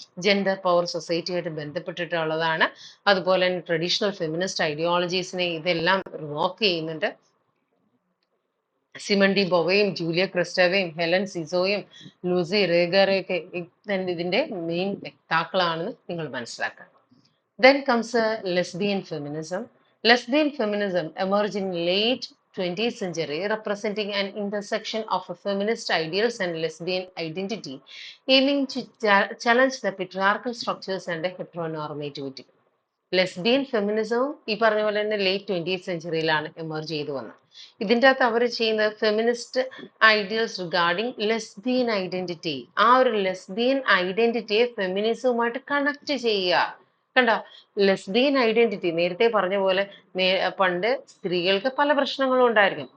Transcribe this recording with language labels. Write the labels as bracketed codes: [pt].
[ml] Gender power സൊസൈറ്റിയായിട്ട് ബന്ധപ്പെട്ടിട്ടുള്ളതാണ്. അതുപോലെ തന്നെ traditional feminist ഐഡിയോളജീസിനെ ഇതെല്ലാം റിവോക്ക് ചെയ്യുന്നുണ്ട്. Simon D ബൊവയും Julia ക്രിസ്റ്റവയും Helen സിസോയും Lucy റേഗറയൊക്കെ ഇതിന്റെ മെയിൻ വ്യക്താക്കളാണെന്ന് നിങ്ങൾ മനസ്സിലാക്കുക. [en] Then comes lesbian feminism. Lesbian feminism emerged in late 20th century, representing an intersection of feminist ideals and lesbian identity, aiming to challenge the patriarchal structures and heteronormativity. [ml] Lesbian ഫെമിനിസവും ഈ പറഞ്ഞ പോലെ തന്നെ late 20th സെഞ്ചുറിയിലാണ് emerge ചെയ്തു വന്നത്. ഇതിൻ്റെ അകത്ത് അവർ ചെയ്യുന്നത് [en] feminist ideals regarding lesbian identity, [ml] ആ ഒരു ലെസ്ബിയൻ ഐഡന്റിറ്റിയെ ഫെമിനിസവുമായിട്ട് കണക്ട് ചെയ്യുക. കണ്ടോ, ലെസ്ബിയൻ ഐഡന്റിറ്റി നേരത്തെ പറഞ്ഞ പോലെ പണ്ട് സ്ത്രീകൾക്ക് പല പ്രശ്നങ്ങളും ഉണ്ടായിരിക്കും.